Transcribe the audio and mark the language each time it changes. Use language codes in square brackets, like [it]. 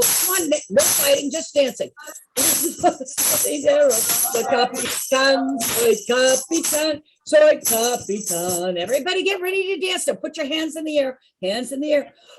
[en] Come on, no fighting, just dancing. [es] Marinero, soy capitán, soy capitán, soy capitán. [en] Everybody get ready to dance. Now put your hands in the air, hands in the air.